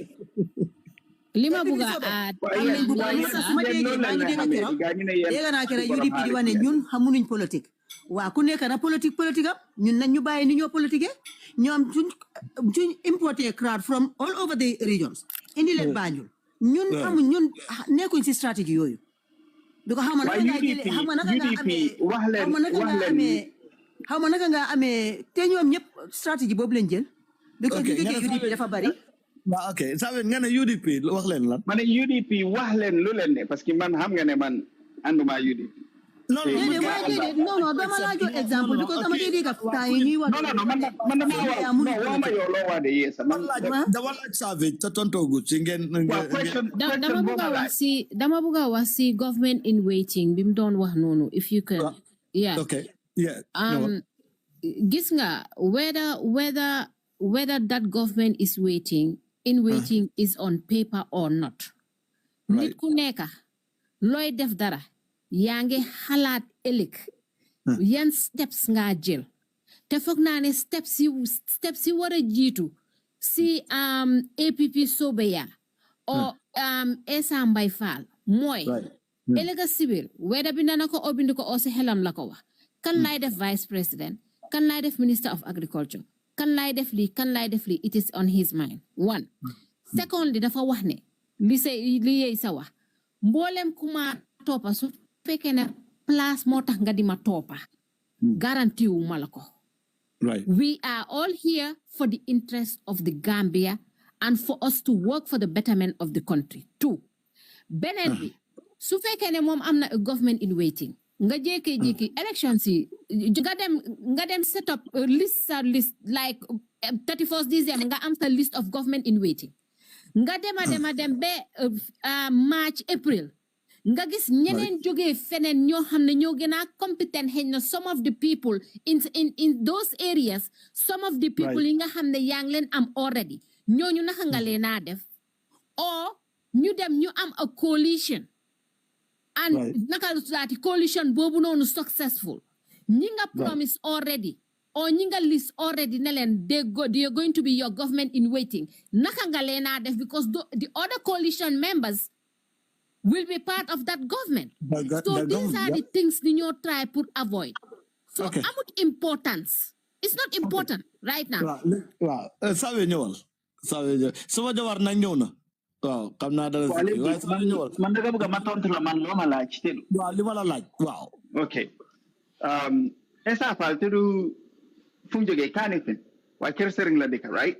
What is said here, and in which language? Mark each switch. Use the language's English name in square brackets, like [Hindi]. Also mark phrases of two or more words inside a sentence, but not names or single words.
[Wolof] li ma bëgg a aat am nañ bu baax su ma déggee maa ngi dégg naa keroog UDP di wax ne ñun xamunuñ politique waa ku nekk na politique am ñun nañ ñu bàyyi ni ñoo politique ñoom suñ importé [English] crowd from all over the regions [Wolof] indi leen Banjul ñun amuñ ñun nekkuñ si stratégie yooyu du ko xam naka nga jëlee xam naka nga amee xaw ma naka nga amee te ñoom ñëpp stratégie boobu lañ jël because ñu jógee UDP dafa bari waaw ok sabe nga ne UDP wax leen lan ma ne UDP wax leen lu leen ne [French] parce que [Wolof] man xam nga ne man ànduma UDP non dama laa jox exemple because dama dee dégg temps yi ñuy wax man dama ma yow loo wax de yeesa man dama laaj Savage te tontoogu ci ngeen dama bëgg a wax si [English] government in waiting [Wolof] bi mu doon wax noonu [English] if you can okay yeah [Wolof] gis nga [English] whether that government is waiting is on paper or not [Wolof] nit ku nekk looy def dara yaa ngi xalaat ëllëg yan steps nga jël te foog naa ne steps yi war a jiitu si APP Sobeyaa o Essa Mbye Fall mooy ëllëg sibil weda bi na ko obindi ko o si xelam la ko wax kan lay def [English] vice president [Wolof] kan lay def [English] minister of agriculture [Wolof] kan lay def lii [English] it is on his mind one secondly [Wolof] dafa wax ne li yey sa wax mboolem kuma toppa su fekkee ne place moo tax nga di ma toppa garantie wu ma la ko [English] we are all here for the interest of the Gambia and for us to work for the betterment of the country two [Wolof] beneen bi su fekkee ne moom am na [English] a government in waiting [Wolof] nga jékki [English] elections yi nga dem set up list like 31st December [Wolof] nga am sa [English] list of government in waiting [Wolof] nga dem ba March April nga gis ñeneen jógee feneen ñoo xam ne ñoo gën a competent xëy na [English] some of the people [Wolof] in those areas some of the people yi nga xam ne yaa ngi leen am already ñooñu naka nga leen a def or ñu dem ñu am [English] a coalition [Wolof] and naka laati coalition boobu noonu successful ñi nga promise already or ñi nga list already ne leen [English] they are going to be your government in waiting [Wolof] naka nga leen a def [English] because the other coalition members will be part of that government. So these are the things we need to try to avoid. [Wolof] So amut importance. [English] It's not important right now. [Wolof] Wow. Sabe ñëwal. Sama jawar na ñëw na. Waaw, xam naa dara ci. Man daga bëgg ma tontu la man loo ma laaj te. Waaw, li ma la laaj. Waaw. Okay. Essa Fall te du fu mu jógee Kanifing. Waaye Kër Sëriñ la dëkk, right?